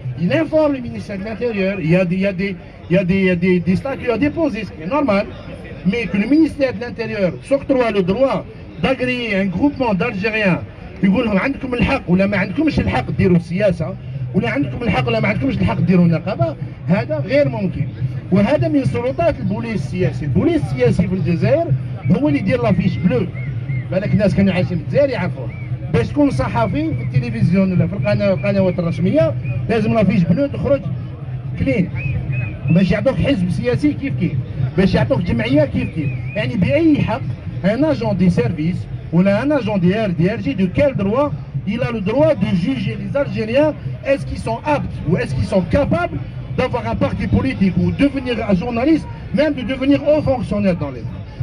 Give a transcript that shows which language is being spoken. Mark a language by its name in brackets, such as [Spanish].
[French] Il informe le ministère de l'Intérieur, il y a des statuts à déposer, ce qui est normal, mais que le ministère de l'Intérieur s'octroie le droit d'agréer un groupement d'Algériens [Arabic] يقول لهم عندكم الحق ولا ما عندكمش الحق ديروا السياسة ولا عندكم الحق ولا ما عندكمش الحق ديروا النقابة، هذا غير ممكن. وهذا من سلطات البوليس السياسي. البوليس السياسي في الجزائر هو اللي يدير لافيش بلو. بالك الناس كانوا عايشين في الجزائر يعرفوه. باش تكون صحفي في التلفزيون ولا في القنوات الرسمية لازم لافيش بلو تخرج كلين. باش يعطوك حزب سياسي كيف كيف، باش يعطوك جمعية كيف كيف. يعني بأي حق [French] un agent des services ou un agent des RDRG, de quel droit il a le droit de juger les Algériens? Est-ce qu'ils sont aptes ou est-ce qu'ils sont capables d'avoir un parti politique ou devenir un journaliste, même de devenir haut fonctionnaire dans l'État?